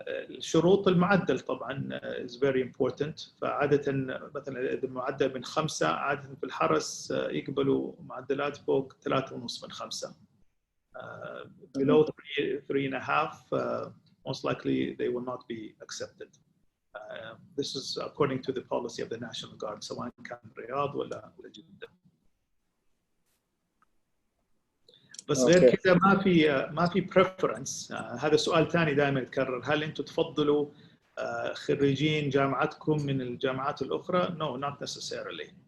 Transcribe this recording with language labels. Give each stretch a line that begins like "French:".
Arabic: الشروط المعدل طبعا
English: is very important.
Arabic: فعادة مثلا إذا المعدل من 5 عادة في الحرس يقبلوا معدلات فوق 3.5 من 5.
English: Below 3.5 most likely they will not be accepted. This is according to the policy of the National Guard
Arabic: سواء كان رياض ولا جدة. بس غير كذا ما في preference. هذا سؤال ثاني دائما يتكرر، هل انتم تفضلوا خريجين جامعتكم من الجامعات الاخرى؟
English: No, not necessarily.